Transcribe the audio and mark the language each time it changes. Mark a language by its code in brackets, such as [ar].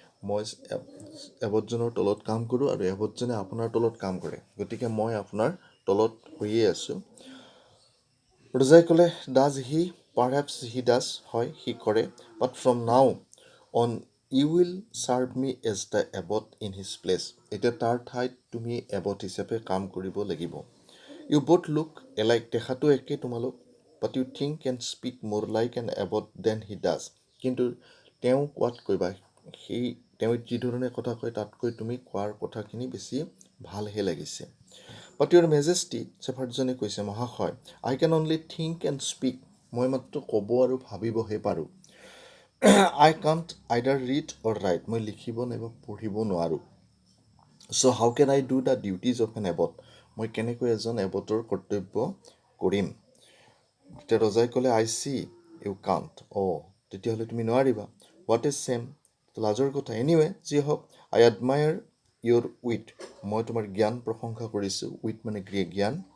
[as] মই এবটজনৰ তলত কাম কৰোঁ আৰু এবটজনে আপোনাৰ তলত কাম কৰে, গতিকে মই আপোনাৰ তলত হৈয়ে আছোঁ। ৰজাই ক'লে, [en] Does he? Perhaps he does, [as] হয় সি কৰে, [en] But from now on you will serve me as the abbot in his place. [as] এতিয়া তাৰ ঠাইত তুমি এবট হিচাপে কাম কৰিব লাগিব। [en] you both look alike, [as] দেখাটো একে তোমালোক, [en] But you think and speak more like an abbot than he does. [as] কিন্তু তেওঁ কোৱাতকৈ বা তেওঁ যিধৰণে কথা কয় তাতকৈ তুমি কোৱাৰ কথাখিনি বেছি ভালহে লাগিছে। [en] but your majesty, [as] শেফাৰ্ডজনে কৈছে, মহাশয়, [en] I can only think and speak. [as] মই মাত্ৰ ক'ব আৰু ভাবিবহে পাৰোঁ। [en] I can't either read or write. [as] মই লিখিব নাইবা পঢ়িব নোৱাৰোঁ। [en] So' how can I do the duties of an abbot? [as] মই কেনেকৈ এজন এবটৰ কৰ্তব্য কৰিম? তেতিয়া ৰজাই ক'লে, [en] I see you can't. [as] তেতিয়াহ'লে তুমি নোৱাৰিবা। [en] What is shame? [as] লাজৰ কথা। এনিৱে, যি হওক, [en] I admire your wit. [as] মই তোমাৰ জ্ঞান প্ৰশংসা কৰিছোঁ। উইট মানে জ্ঞান।